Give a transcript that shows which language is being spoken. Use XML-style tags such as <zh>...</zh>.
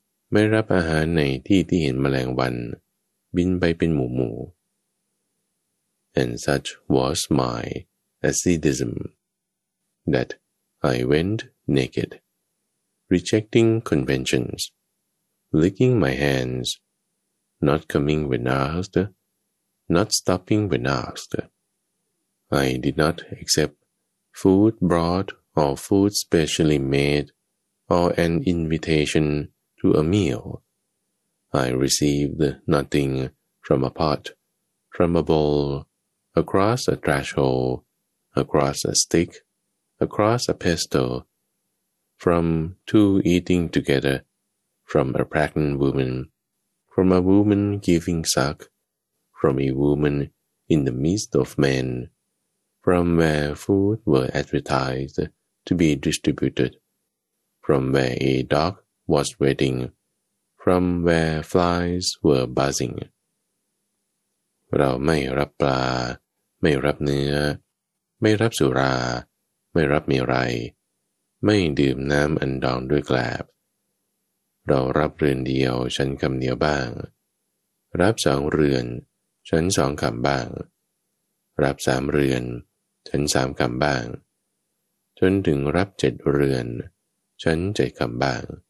<th>ไม่รับอาหารในที่ที่เห็นแมลงวันบินไปเป็นหมู่หมู่</th> <en>And such was my asceticism that I went naked, rejecting conventions, licking my handsNot coming when asked, not stopping when asked. I did not accept food brought or food specially made or an invitation to a meal. I received nothing from a pot, from a bowl, across a trash hole, across a stick, across a pestle, from two eating together, from a pregnant woman. From a woman giving suck, from a woman in the midst of men, from where food were advertised to be distributed, from where a dog was waiting, from where flies were buzzing.</en> <th>เราไม่รับปลาไม่รับเนื้อไม่รับสุราไม่รับมีไรไม่ดื่มน้ำอันดองด้วยแกลบเรารับเรือนเดียวฉันคำเดียวบ้างรับสองเรือนฉันสองคำบ้างรับสามเรือนฉันสามคำบ้างจนถึงรับเจ็ดเรือนฉันเจ็ดคำบ้าง</th>